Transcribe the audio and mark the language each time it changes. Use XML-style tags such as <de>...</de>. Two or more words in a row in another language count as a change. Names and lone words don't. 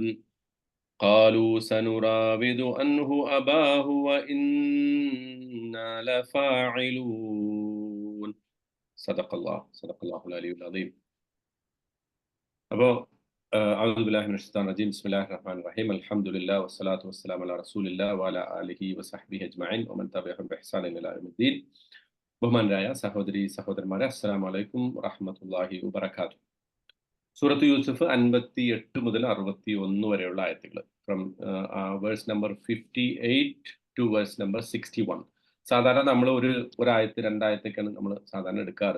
<ar>قالوا سنراود عنه أباه وإنا لفاعلون. صدق الله العلي العظيم. അപ്പോൾ أعوذ بالله من الشيطان الرجيم بسم الله الرحمن الرحيم الحمد لله والصلاة والسلام على رسول الله وعلى آله وصحبه أجمعين ومن تبعهم بإحسان إلى يوم الدين.</ar> <ml>ബഹുമാനരായ സഹോദരി സഹോദരന്മാരെ,</ml> <ar>السلام عليكم ورحمة الله وبركاته.</ar> <ml>സൂറത്ത് യൂസുഫ് 58 മുതൽ 61 വരെയുള്ള ആയത്തുകൾ,</ml> <en>from verse number 58 to verse number 61.</en> <ml>സാധാരണ നമ്മൾ ഒരു ആയത്ത് രണ്ടായത്തൊക്കെയാണ് നമ്മൾ സാധാരണ എടുക്കാറ്.</ml>